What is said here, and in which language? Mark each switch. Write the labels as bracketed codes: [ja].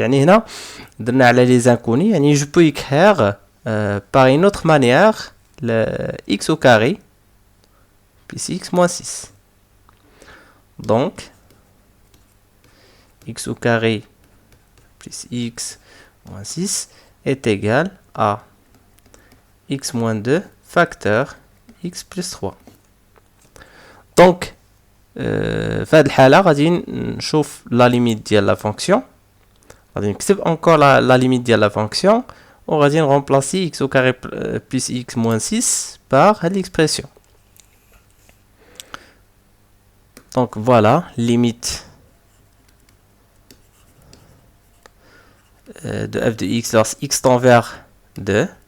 [fr] On a les inconnus. Je peux écrire par une autre manière le x au carré plus x moins 6. Donc, x au carré plus x moins 6 est égal à x moins 2 facteur x plus 3. [ar] Donc, في هذه الحالة غادي نشوف la limite ديال la fonction. [fr] غادي نكتب encore la limite ديال la fonction وغادي نرemplacer x au carré plus x moins 6 par l'expression. Donc voilà, limite de f de x lorsque x tend vers 2.